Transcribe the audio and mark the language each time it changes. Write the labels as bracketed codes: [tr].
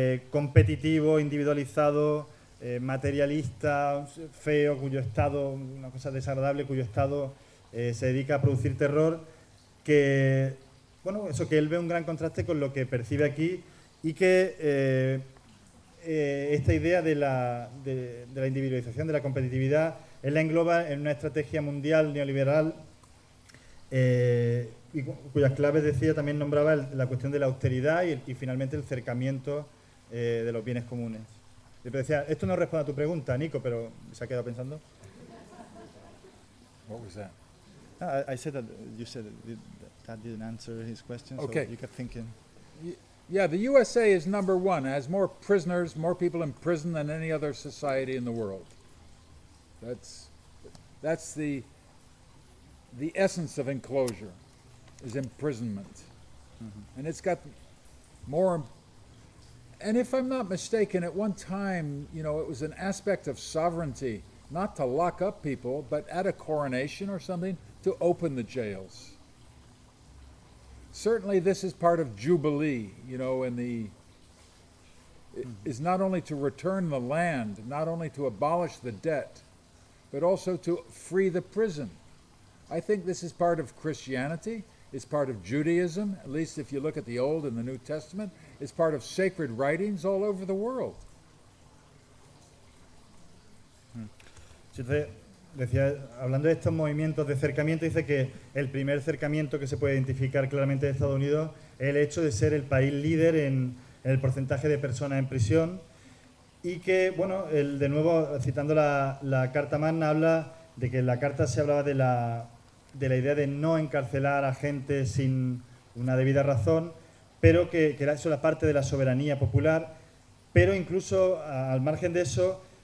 [es] competitivo, individualizado, materialista, feo, cuyo estado, una cosa desagradable, cuyo estado se dedica a producir terror, que, bueno, eso, que él ve un gran contraste con lo que percibe aquí y que esta idea de la individualización, de la competitividad, él la engloba en una estrategia mundial neoliberal. Y cuyas claves, decía, también nombraba la cuestión de la austeridad y finalmente el cercamiento de los bienes comunes. Y decía, esto no responde a tu pregunta, Nico, pero se ha quedado pensando. [en] What was that? I said that you said that didn't answer his question, okay. So you kept thinking. Yeah, the USA is number one. It has more prisoners, more people in prison than any other society in the world. That's the... The essence of enclosure is imprisonment. Mm-hmm. And it's got more... And if I'm not mistaken, at one time, you know, it was an aspect of sovereignty not to lock up people, but at a coronation or something, to open the jails. Certainly this is part of Jubilee, you know, and the... Mm-hmm. Is not only to return the land, not only to abolish the debt, but also to free the prison. I think this is part of Christianity, it's part of Judaism, at least if you look at the Old and the New Testament, it's part of sacred writings all over the world. [es] Entonces, decía, hablando de estos movimientos de acercamiento, dice que el primer acercamiento que se puede identificar claramente de Estados Unidos es el hecho de ser el país líder en el porcentaje de personas en prisión y que, bueno, él, de nuevo, citando la Carta Magna, habla de que en la carta se hablaba de la idea de no encarcelar a gente sin una debida razón, pero que eso era parte de la soberanía popular, pero incluso al margen de eso,